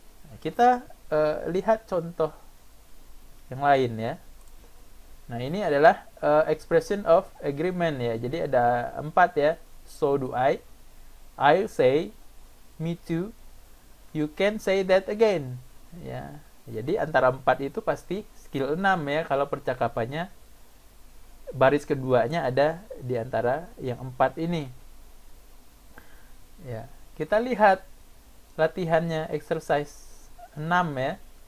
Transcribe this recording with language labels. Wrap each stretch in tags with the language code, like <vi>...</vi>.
<id>Nah, kita lihat contoh yang lain ya. Nah, ini adalah</id> <en>expression of agreement</en> <id>ya. Jadi ada 4 ya.</id> <en>So do I'll say, me too, you can say that again ya.</en> <id>Jadi antara 4 itu pasti skill 6 ya, kalau percakapannya baris keduanya ada di antara yang 4 ini ya. Kita lihat latihannya, exercise 6 ya.</id>